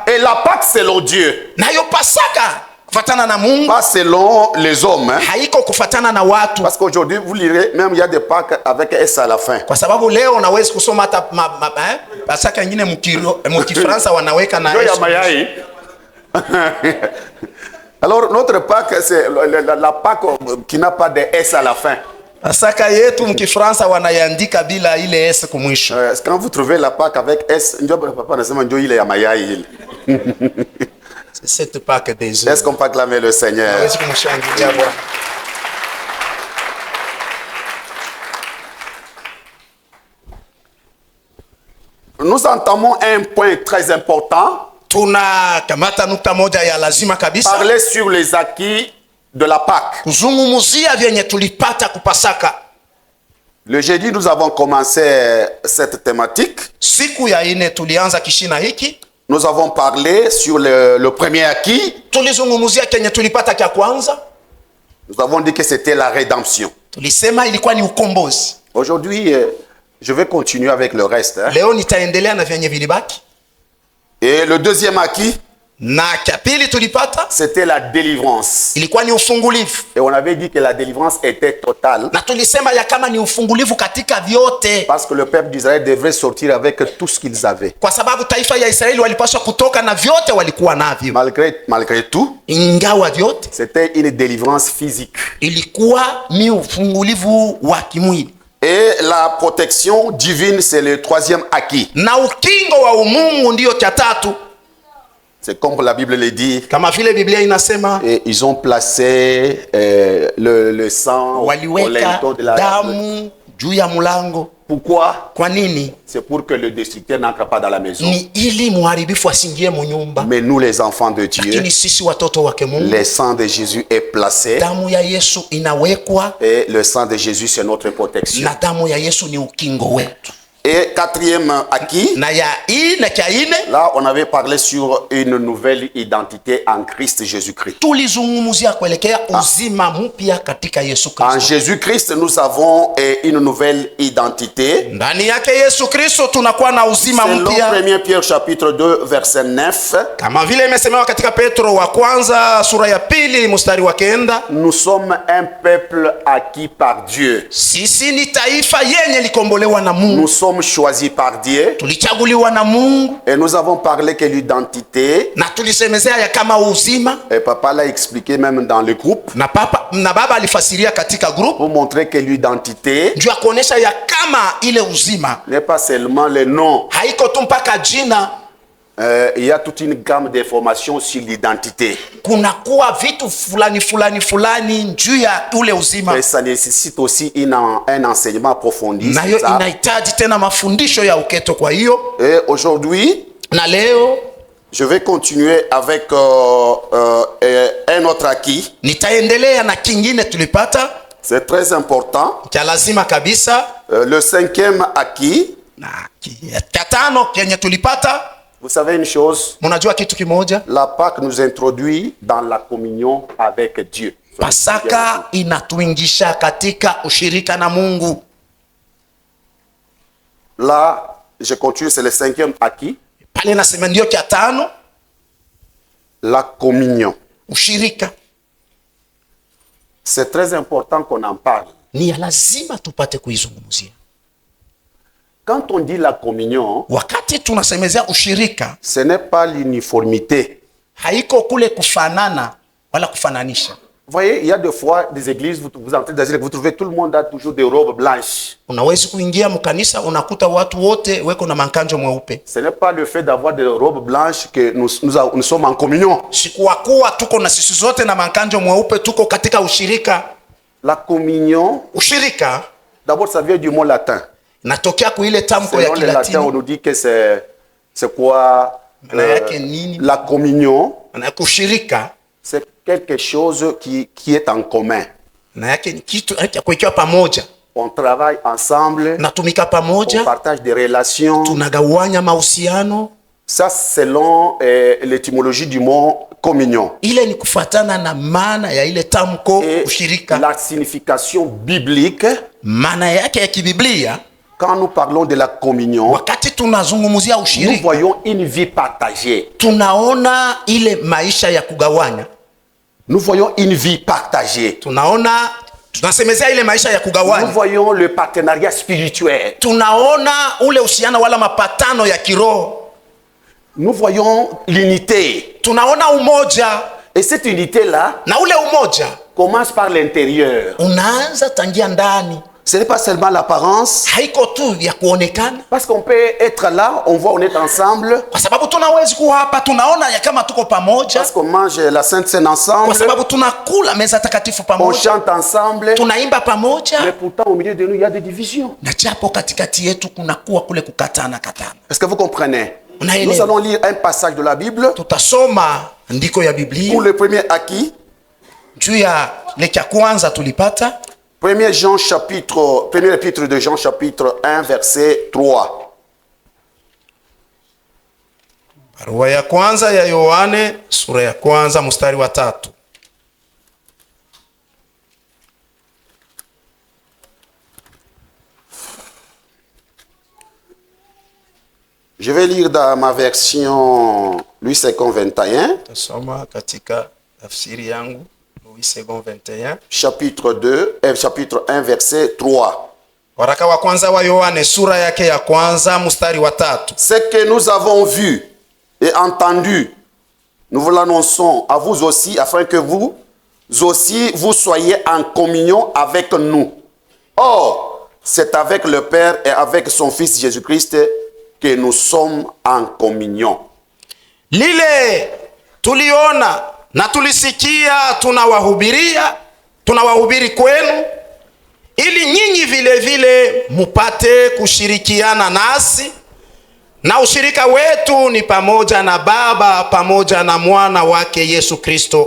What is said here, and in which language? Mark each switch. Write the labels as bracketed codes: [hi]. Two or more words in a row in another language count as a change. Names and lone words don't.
[fr] Et la Pâque selon Dieu, [sw] Na hiyo Pasaka kufatana na Mungu, [fr] pas selon les hommes. Hein. [sw] haiko kufatana na watu. [fr] Parce qu'aujourd'hui, vous lirez, même il y a des Pâques avec S à la fin. [sw] Kwa sababu leo unaweza kusoma hata Pasaka nyingine mkifransa wanaweka na Joya Yesu. Mayai. [fr] Alors, notre Pâque, c'est la Pâque qui n'a pas de S à la fin. [sw] Pasaka yetu mkifransa wanaiandika bila ile S kumwisho. [fr] Quand vous trouvez la Pâque avec S, [sw] papa nasema ndio ile ya mayai ile. [fr] C'est cette Pâque des Est-ce qu'on peut acclamer le Seigneur? [sw] Hawezi kumshangilia Bwana. [fr] Nous entamons un point très important. [sw] Tunakamata nukta moja ya lazima kabisa. [fr] Parler sur les acquis de la Pâque. [sw] Kuzungumzia vyenye tulipata kupasaka. [fr] Le jeudi, nous avons commencé cette thématique. [sw] Siku ya ine tulianza kishina hiki. [fr] Nous avons parlé sur le premier acquis. [sw] Tulizungumzia kenye tulipata kia kwanza. [fr] Nous avons dit que c'était la rédemption. [sw] Tulisema ilikuwa ni ukombozi. [fr] Aujourd'hui, je vais continuer avec le reste. Hein. [sw] Leo nitaendelea na vyenye vilibaki. [fr] Et le deuxième acquis, [sw] Na kia pili tulipata [fr] c'était la délivrance. [sw] ilikuwa ni ufungulivu. [fr] Et on avait dit que la délivrance était totale. [sw] Na tulisema ya kama ni ufungulivu katika vyote. [fr] Parce que le peuple d'Israël devrait sortir avec tout ce qu'ils avaient. [sw] Kwa sababu taifa ya Israeli walipaswa kutoka na vyote walikuwa navyo. [fr] Malgré tout, [sw] Ingawa vyote [fr] c'était une délivrance physique. [sw] ilikuwa ni ufungulivu wa kimwili. [fr] Et la protection divine, c'est le troisième acquis. [sw] Na ukingo wa umungu ndiyo cha tatu. [fr] C'est comme la Bible le dit. [sw] Kama vile Biblia inasema, [fr] Et ils ont placé le sang au [sw] waliweka [fr] linteau de la... [sw] damu juu ya mlango. [fr] Pourquoi? [sw] Kwa nini? [fr] C'est pour que le destructeur n'entre pas dans la maison. [sw] Ni ili muharibifu asingie munyumba. [fr] Mais nous, les enfants de Dieu, [sw] Lakini sisi watoto wake Mungu, [fr] le sang de Jésus est placé. [sw] damu ya Yesu inawekwa, [fr] Et le sang de Jésus, c'est notre protection. [sw] na damu ya Yesu ni ukingo wetu. [fr] Et quatrième acquis, [sw] Na ya ine kia ine [fr] là, on avait parlé sur une nouvelle identité en Christ Jésus-Christ. [sw] tulizungumzia kuelekea uzima mpya katika Yesu [fr] En [sw] Kristo. [fr] Jésus-Christ, nous avons une nouvelle identité. [sw] Ndani yake Yesu Kristo tunakuwa na uzima [fr] Selon [sw] mpya. [fr] 1 Pierre chapitre 2 verset 9, [sw] Kama vile imesemewa katika Petro wa kwanza sura ya pili mstari wa 9, [fr] nous sommes un peuple acquis par Dieu. [sw] sisi ni taifa yenye likombolewa na Mungu. [fr] Nous sommes choisis par Dieu. [sw] Tulichaguliwa na Mungu, [fr] Et nous avons parlé que l'identité, [sw] na tulisemezea ya kama uzima, [fr] et papa l'a expliqué même dans le groupe, [sw] na baba alifasiria katika group [fr] pour montrer que l'identité [sw] juu ya kuonesha ya kama ile uzima [fr] n'est pas seulement le nom. [sw] haiko tu mpaka jina. [fr] Il y a toute une gamme d'informations sur l'identité. [sw] Kunakuwa vitu fulani juu ya ule uzima, [fr] Et ça nécessite aussi un enseignement approfondi. [sw] nayo [fr] c'est ça. [sw] inahitaji tena mafundisho ya uketo. Kwa hiyo [fr] Et aujourd'hui, [sw] na leo [fr] je vais continuer avec un autre acquis. [sw] nitaendelea na kingine tulipata [fr] C'est très important. [sw] cha lazima kabisa, [fr] Le cinquième acquis, [sw] na cha tano kenye tulipata. [fr] vous savez une chose, [sw] Mnajua kitu kimoja, [fr] la Pâque nous introduit dans la communion avec Dieu. [sw] Pasaka inatuingisha katika ushirika na Mungu. [fr] Là, je continue, c'est le cinquième acquis, [sw] Pale nasema ndio cha tano, [fr] la communion. [sw] Ushirika [fr] c'est très important qu'on en parle. [sw] ni ya lazima tupate kuizungumzia. [fr] Quand on dit la communion, [sw] Wakati tunasemezea ushirika, [fr] ce n'est pas l'uniformité. [sw] haiko kule kufanana wala kufananisha. [fr] Vous voyez, il y a des fois des églises, vous entrez dans une église, vous trouvez tout le monde a toujours des robes blanches. [sw] Unawezi kuingia mkanisa unakuta watu wote weko na mankanjo mweupe. [fr] Ce n'est pas le fait d'avoir des robes blanches que nous sommes en communion. [sw] Sikuwakuwa tuko na sisi zote na mankanjo mweupe tuko katika ushirika. [fr] La communion, [sw] Ushirika [fr] d'abord ça vient du mot latin. [sw] natokea kuile tamko ya [fr] Selon les latins, on [sw] Kilatini. [fr] nous dit que c'est quoi la communion? [sw] Na kushirika [fr] C'est quelque chose qui est en commun. [sw] na yake ni kitu cha kuwekwa pamoja. [fr] On travaille ensemble, [sw] Natumika [fr] on [sw] pamoja, [fr] partage des relations. [sw] tunagawanya mahusiano. [fr] Ça, selon l'étymologie du mot communion. [sw] Ile ni kufatana na maana ya ile tamko [fr] Et [sw] ushirika. [fr] la signification biblique, [sw] Maana yake ya kibiblia, [fr] quand nous parlons de la communion, [sw] wakati tunazungumzia [fr] nous [sw] ushirika, [fr] voyons une vie partagée. [sw] tunaona ile maisha ya kugawanya. [fr] Nous voyons une vie partagée. [sw] Tunasemezea ile maisha ya [fr] Nous [sw] kugawanya. [fr] voyons le partenariat spirituel. [sw] Tunaona ule uhusiano wala mapatano ya kiroho. [fr] Nous voyons l'unité. [sw] Tunaona umoja, [fr] Et cette unité-là [sw] na ule umoja [fr] commence par l'intérieur. [sw] unaanza tangia ndani. [fr] Ce n'est pas seulement l'apparence. [sw] Haiko tu ya kuonekana, [fr] Parce qu'on peut être là, on voit, on est ensemble. [sw] kwa sababu tunawezi kuwa hapa tunaona ya kama tuko pamoja, [fr] Parce qu'on mange la Sainte Seine [sw] kwa [fr] ensemble. [sw] sababu tunakula meza takatifu [fr] On [sw] pamoja, [fr] chante ensemble. [sw] tunaimba [fr] Mais [sw] pamoja, [fr] pourtant, au milieu de nous, il y a des divisions. [sw] na japo katikati yetu kunakuwa kule kukatana katana. [fr] Est-ce que vous comprenez? [sw] Unaelewa? [fr] Nous allons lire un passage de la Bible [sw] Tutasoma ndiko ya [fr] pour [sw] Biblia [fr] le premier acquis. [sw] juu ya ile cha kwanza tulipata. [fr] Premier épître de Jean chapitre 1 verset 3. [sw] Barua ya kwanza ya Yohane sura ya kwanza mstari wa 3. [fr] Je vais lire dans ma version Louis II 21, [sw] Tasoma katika tafsiri yangu Louis II 21. [fr] chapitre 1 verset 3. [sw] Waraka wa kwanza wa Yohane sura yake ya kwanza mstari wa 3. [fr] Ce que nous avons vu et entendu, nous vous l'annonçons à vous aussi, afin que vous aussi vous soyez en communion avec nous. Or, c'est avec le Père et avec son Fils Jésus-Christ que nous sommes en communion. [sw] Lile tuliona na tulisikia tunawahubiri kwenu, ili nyinyi vile vile mupate kushirikiana nasi, na ushirika wetu ni pamoja na Baba pamoja na mwana wake Yesu Kristo.